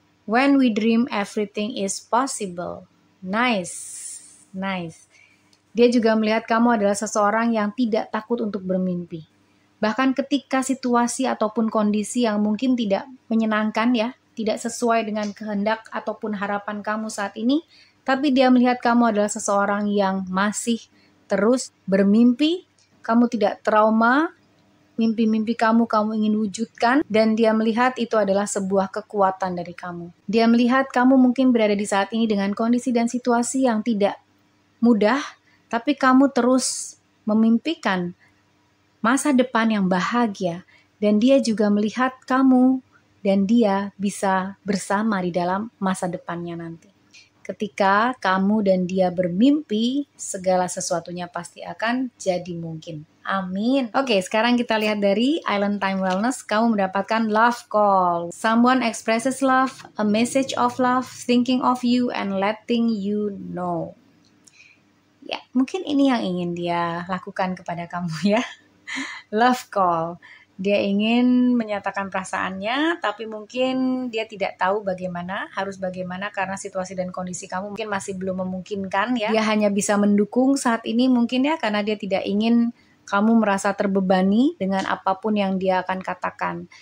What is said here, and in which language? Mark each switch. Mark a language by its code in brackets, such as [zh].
[en] When we dream, everything is possible. Nice. [id] Dia juga melihat kamu adalah seseorang yang tidak takut untuk bermimpi. Bahkan ketika situasi ataupun kondisi yang mungkin tidak menyenangkan ya, tidak sesuai dengan kehendak ataupun harapan kamu saat ini, tapi dia melihat kamu adalah seseorang yang masih terus bermimpi, kamu tidak trauma, mimpi-mimpi kamu ingin wujudkan, dan dia melihat itu adalah sebuah kekuatan dari kamu. Dia melihat kamu mungkin berada di saat ini dengan kondisi dan situasi yang tidak mudah, tapi kamu terus memimpikan masa depan yang bahagia, dan dia juga melihat kamu dan dia bisa bersama di dalam masa depannya nanti. Ketika kamu dan dia bermimpi, segala sesuatunya pasti akan jadi mungkin. Amin. Oke, sekarang kita lihat dari Island Time Wellness. Kamu mendapatkan love call. [en] Someone expresses love, a message of love, thinking of you, and letting you know. [id] Ya, mungkin ini yang ingin dia lakukan kepada kamu ya. Love call. Dia ingin menyatakan perasaannya, tapi mungkin dia tidak tahu harus bagaimana karena situasi dan kondisi kamu mungkin masih belum memungkinkan ya. Dia hanya bisa mendukung saat ini mungkin ya, karena dia tidak ingin kamu merasa terbebani dengan apapun yang dia akan katakan.